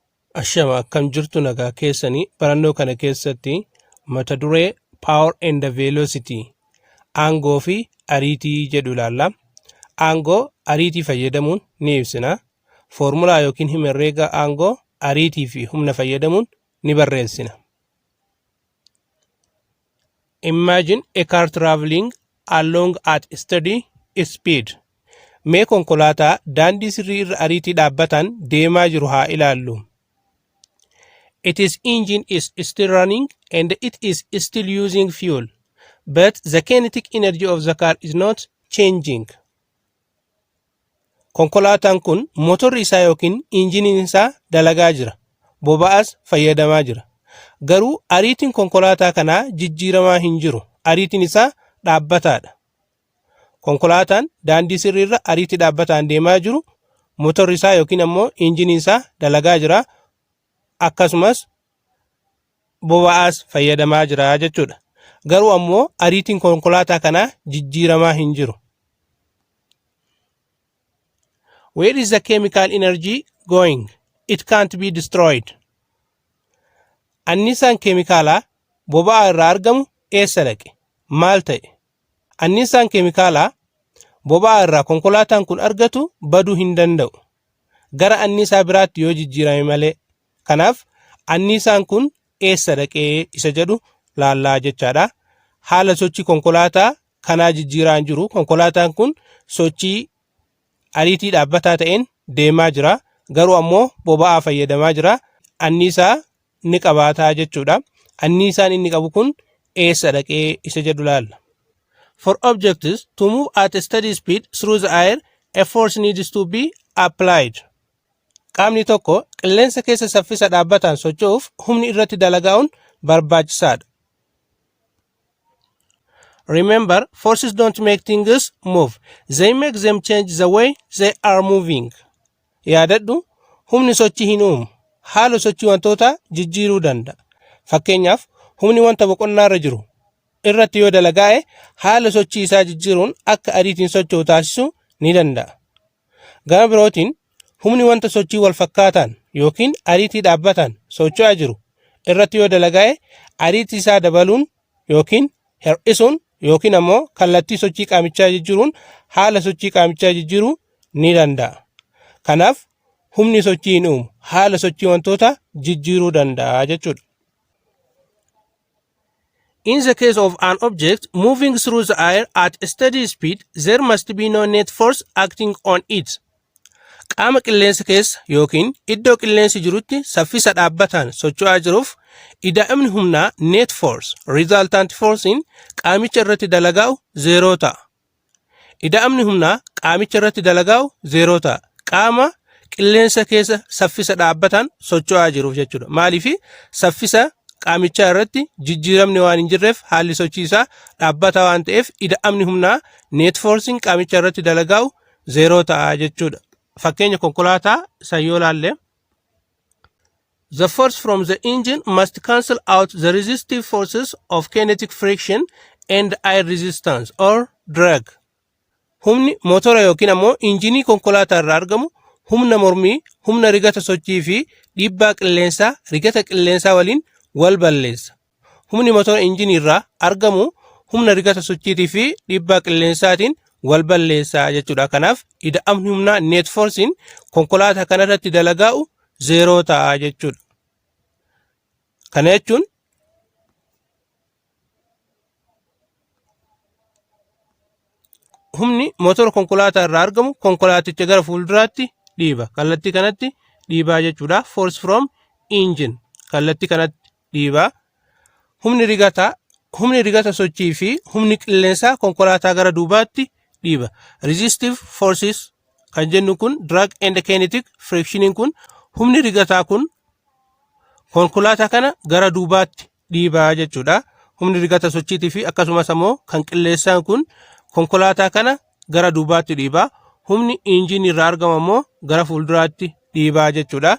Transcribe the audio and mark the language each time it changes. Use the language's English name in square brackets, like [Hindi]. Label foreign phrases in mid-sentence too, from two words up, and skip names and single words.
[Oromo] Ashama akkam jirtu nagaa keessanii barannoo kana keessatti mata duree [English] Power and Velocity [Oromo] aangoo fi ariitii jedhu ilaalla. Aangoo ariitii fayyadamuun ni ibsina. Foormulaa yookiin himerreega aangoo ariitii fi humna fayyadamuun ni barreessina. [English] Imagine a car traveling along at steady speed. [Oromo] Mee konkolaataa daandii sirrii irra ariitii dhaabbataan deemaa jiru haa ilaallu. [English] Its engine is still running and it is still using fuel, but the kinetic energy of the car is not changing. [Oromo] Konkolaataan kun motorri isaa yookiin injiniin isaa dalagaa jira. Boba'aas fayyadamaa jira. Garuu ariitiin konkolaataa kanaa jijjiiramaa hin jiru. Ariitiin isaa dhaabbataadha. Konkolaataan daandii sirriirra ariitii dhaabbataan deemaa jiru. Motorri isaa yookiin ammoo injiniin isaa dalagaa jira. Akkasumas boba'aas fayyadamaa jira jechuudha. Garuu ammoo ariitiin konkolaataa kanaa jijjiiramaa hin jiru. [English] Where is the chemical energy going? It can't be destroyed. [Oromo] Annisaan keemikaalaa boba'aa irraa argamu eessa dhaqe? Maal ta'e? Annisaan keemikaalaa boba'aa irraa konkolaataan kun argatu baduu hin danda'u. Gara annisaa biraatti yoo jijjiirame malee. Kanaaf annisaan kun eessa dhaqee isa jedhu laallaa jechaadha. Haala sochii konkolaataa kanaa jijjiiraan jiru. Konkolaataan kun sochii ariitii dhaabbataa ta'een deemaa jira. Garuu ammoo boba'aa fayyadamaa jira. Annisaa ni qabaataa jechuudha. Annisaan inni qabu kun eessa dhaqee isa jedhu laalla. [English] For objects to move at a steady speed through the air, a force needs to be applied. [Oromo] Qaamni tokko qilleensa keessa saffisa dhaabbataan socho'uuf humni irratti dalagaa'uun barbaachisaadha. [English] Remember, forces don't make things move. They make them change the way they are moving. [Oromo] Yaadadhu, humni sochii hin uumu. Haala sochii wantoota jijjiiruu danda'a. Fakkeenyaaf, humni wanta boqonnaarra jiru irratti yoo dalagaa'e haala sochii isaa jijjiiruun akka ariitiin socho'u taasisuu ni danda'a. Gama birootiin, humni wanta sochii wal fakkaataan yookiin ariitii dhaabbataan socho'aa jiru irratti yoo dalagaa'e ariitii isaa dabaluun yookiin hir'isuun yookiin ammoo kallattii sochii qaamichaa jijjiiruun haala sochii qaamichaa jijjiiruu ni danda'a. Kanaaf humni sochii hin uumu haala sochii wantoota jijjiiruu danda'a jechuudha. [English] In the case of an object moving through the air at a steady speed, there must be no net force acting on it. [Oromo] Qaama qilleensa keessa yookiin iddoo qilleensi jirutti saffisa dhaabbataan socho'aa jiruuf ida'amni humnaa [English] net force resultant forcein [Oromo] qaamicha irratti dalagaa'u zeeroo ta'a. Ida'amni humnaa qaamicha irratti dalagaa'u zeeroo ta'a. Qaama qilleensa keessa saffisa dhaabbataan socho'aa jiruuf jechuudha. Maaliif saffisa qaamichaa irratti jijjiiramni waan hin jirreef haalli sochii isaa dhaabbataa waan ta'eef ida'amni humnaa [English] net forcein [Oromo] qaamicha irratti dalagaa'u zeeroo ta'a jechuudha. Fakkeenya konkolaataa san yoo laalle. [English] The force from the engine must cancel out the resistive forces of kinetic friction and air resistance or drag. [Oromo] Humni motora yookiin ammoo injinii konkolaataa irraa argamu humna mormii, humna rigata sochii fi dhiibbaa qilleensaa rigata qilleensaa waliin wal balleessa. Humni motora injinii irraa argamu humna rigata sochiitii fi dhiibbaa qilleensaatiin wal balleessaa jechuudha. Kanaaf ida'amni humnaa [English] net forcein [Oromo] konkolaataa kanarratti dalagaa'u zeeroo ta'a jechuudha. Kana jechuun humni motora konkolaataa irraa argamu konkolaaticha gara fuulduraatti dhiiba. Kallattii kanatti dhiibaa jechuudha. [English] Force from engine [Oromo] kallattii kanatti dhiibaa. Humni rigata sochii fi humni qilleensaa konkolaataa gara duubaatti dhiiba. [English] Resistive forces [Oromo] kan jennu kun [English] drag and kinetic frictionin [Oromo] kun humni rigataa kun konkolaataa kana gara duubaatti dhiibaa jechuudha. Humni rigata sochiitii fi akkasumas ammoo kan qilleensaan kun konkolaataa kana gara duubaatti dhiibaa. Humni injinii irraa argamu ammoo gara fuulduraatti dhiibaa jechuudha.